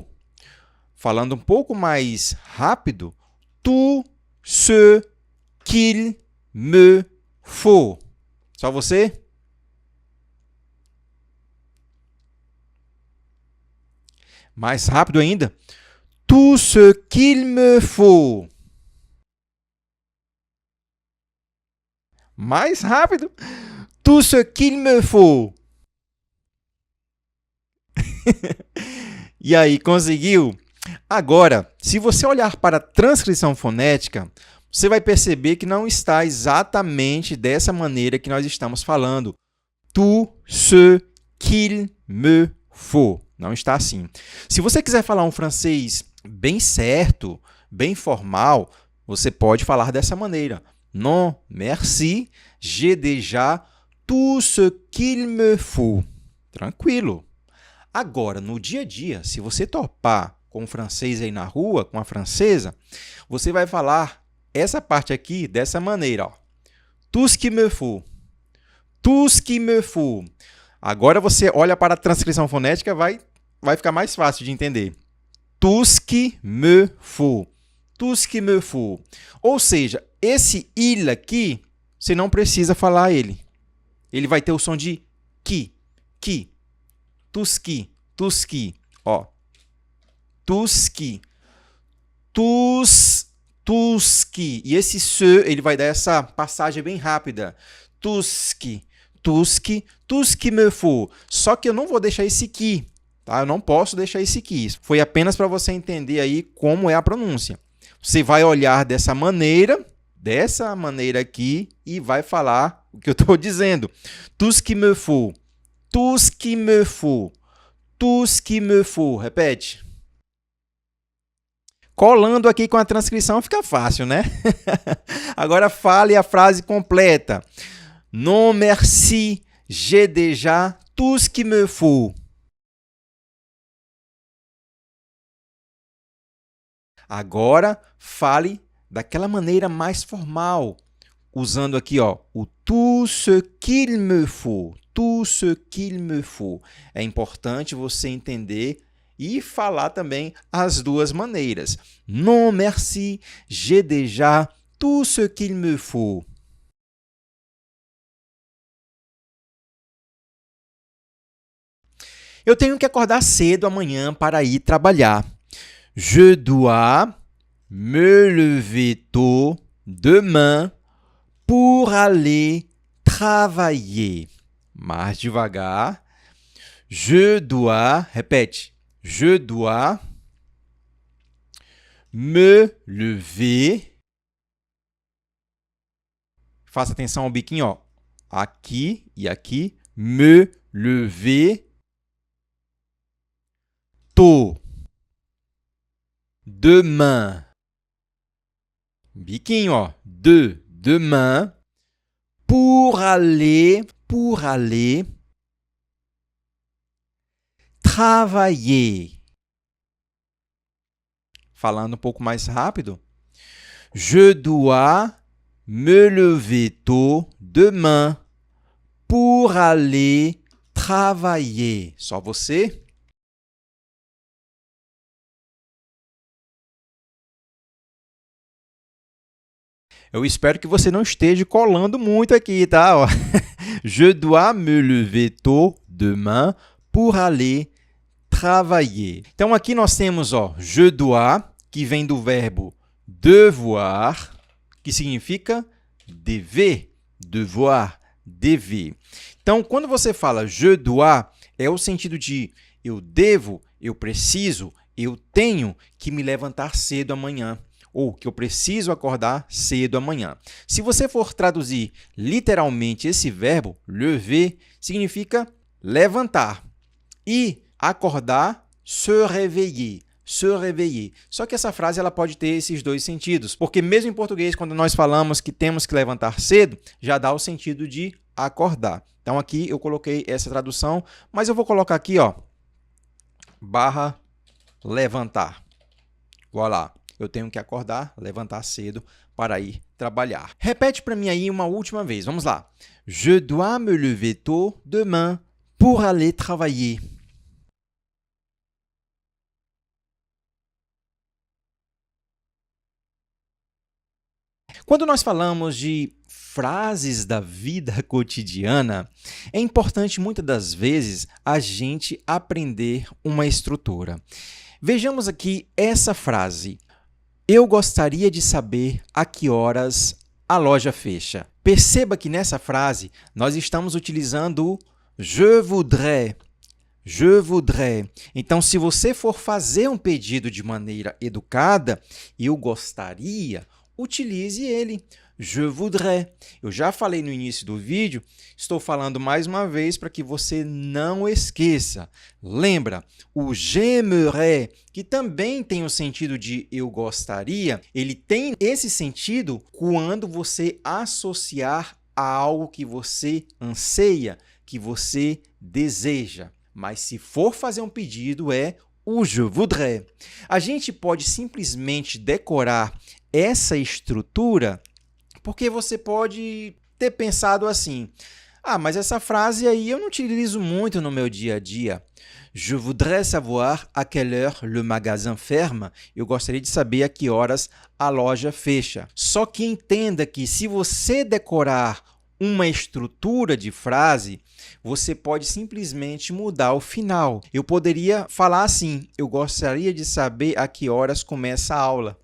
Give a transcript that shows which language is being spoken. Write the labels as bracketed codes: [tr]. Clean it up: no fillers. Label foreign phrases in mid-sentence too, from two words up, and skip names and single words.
[pt] Falando um pouco mais rápido, [fr] tout ce qu'il me faut. [pt] Só você? Mais rápido ainda. [fr] Tout ce qu'il me faut. [pt] Mais rápido. [fr] Tout ce qu'il me faut. [pt] E aí, conseguiu? Agora, se você olhar para a transcrição fonética, você vai perceber que não está exatamente dessa maneira que nós estamos falando. [fr] Tout ce qu'il me faut. [pt] Não está assim. Se você quiser falar um francês bem certo, bem formal, você pode falar dessa maneira. [fr] Non, merci, j'ai déjà tout ce qu'il me faut. [pt] Tranquilo. Agora, no dia a dia, se você topar com um francês aí na rua, com uma francesa, você vai falar essa parte aqui dessa maneira. Ó. [fr] Tout ce qu'il me faut. Tout ce qu'il me faut. [pt] Agora você olha para a transcrição fonética, vai ficar mais fácil de entender. [fr] Tout ce qui me faut. Tout ce qui me faut. [pt] Ou seja, esse il aqui, você não precisa falar ele. Ele vai ter o som de qui. [fr] Tout ce qui. [pt] Ó. [fr] Tout ce qui. Tout ce qui. [pt] E esse se, ele vai dar essa passagem bem rápida. [fr] Tout ce qui me faut. [pt] Só que eu não vou deixar esse qui. Tá? Eu não posso deixar esse qui. Foi apenas para você entender aí como é a pronúncia. Você vai olhar dessa maneira aqui, e vai falar o que eu estou dizendo. [fr] Tout ce qui me faut. Tout ce qui me faut. Tout ce qui me faut. [pt] Repete. Colando aqui com a transcrição fica fácil, né? Agora fale a frase completa. [fr] Non, merci, j'ai déjà tout ce qu'il me faut. [pt] Agora, fale daquela maneira mais formal, usando aqui ó, o [fr] tout ce qu'il me faut. Tout ce qu'il me faut. [pt] É importante você entender e falar também as duas maneiras. [fr] Non, merci, j'ai déjà tout ce qu'il me faut. [pt] Eu tenho que acordar cedo amanhã para ir trabalhar. [fr] Je dois me lever tôt demain pour aller travailler. [pt] Mais devagar. [fr] Je dois, répète. Je dois me lever. [pt] Faça atenção ao biquinho, ó. Aqui e aqui. [fr] Me lever tôt. [pt] Demain. Biquinho, ó. [fr] Demain. Pour aller travailler. [pt] Falando um pouco mais rápido. [fr] Je dois me lever tôt demain pour aller travailler. [pt] Só você? Eu espero que você não esteja colando muito aqui, tá? [fr] Je dois me lever tôt demain pour aller travailler. [pt] Então, aqui nós temos ó, [fr] je dois, [pt] que vem do verbo devoir, que significa dever, devoir, dever. Então, quando você fala [fr] je dois, [pt] é o sentido de eu devo, eu preciso, eu tenho que me levantar cedo amanhã, ou que eu preciso acordar cedo amanhã. Se você for traduzir literalmente esse verbo, lever, significa levantar. E acordar, [fr] se réveiller. Se réveiller. [pt] Só que essa frase ela pode ter esses dois sentidos, porque mesmo em português, quando nós falamos que temos que levantar cedo, já dá o sentido de acordar. Então, aqui eu coloquei essa tradução, mas eu vou colocar aqui, ó, barra levantar. [fr] Voilà. [pt] Eu tenho que acordar, levantar cedo para ir trabalhar. Repete para mim aí uma última vez. Vamos lá. [fr] Je dois me lever tôt demain pour aller travailler. [pt] Quando nós falamos de frases da vida cotidiana, é importante muitas das vezes a gente aprender uma estrutura. Vejamos aqui essa frase. Eu gostaria de saber a que horas a loja fecha. Perceba que nessa frase nós estamos utilizando o [fr] je voudrais. [pt] Je voudrais. Então, se você for fazer um pedido de maneira educada, eu gostaria, utilize ele. Je voudrais. Eu já falei no início do vídeo, estou falando mais uma vez para que você não esqueça. Lembra, o j'aimerais, que também tem o sentido de eu gostaria, ele tem esse sentido quando você associar a algo que você anseia, que você deseja. Mas se for fazer um pedido, é o [fr] je voudrais. [pt] A gente pode simplesmente decorar essa estrutura porque você pode ter pensado assim, mas essa frase aí eu não utilizo muito no meu dia a dia. [fr] Je voudrais savoir à quelle heure le magasin ferme. [pt] Eu gostaria de saber a que horas a loja fecha. Só que entenda que se você decorar uma estrutura de frase, você pode simplesmente mudar o final. Eu poderia falar assim, eu gostaria de saber a que horas começa a aula.